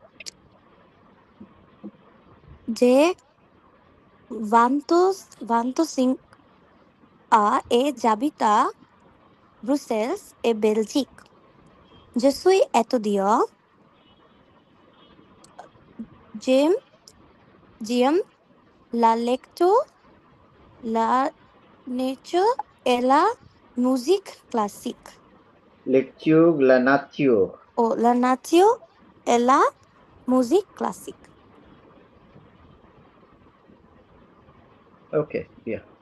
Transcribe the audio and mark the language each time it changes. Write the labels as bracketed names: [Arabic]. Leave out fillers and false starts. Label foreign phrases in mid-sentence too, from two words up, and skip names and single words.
[French] J'ai 25 ans et j'habite à Bruxelles et Belgique. Je suis étudiant. J'aime la lecture, la nature et la musique classique. লেকচিও গ্লানাচিও। Oh, la nature et la musique classique. [English] okay, ya.